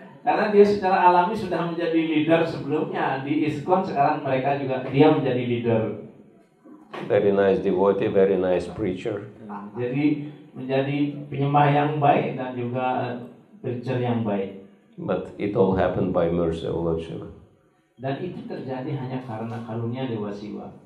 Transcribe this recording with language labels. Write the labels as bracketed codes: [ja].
[id] Karena dia secara alami sudah menjadi leader sebelumnya di ISKCON, sekarang mereka juga dia menjadi leader. [en] Very nice devotee, very nice preacher. [id] Jadi menjadi penyembah yang baik dan juga preacher yang baik. [en] But it all happened by mercy of Lord Shiva. [id] Dan itu terjadi hanya karena karunia Dewa Siwa.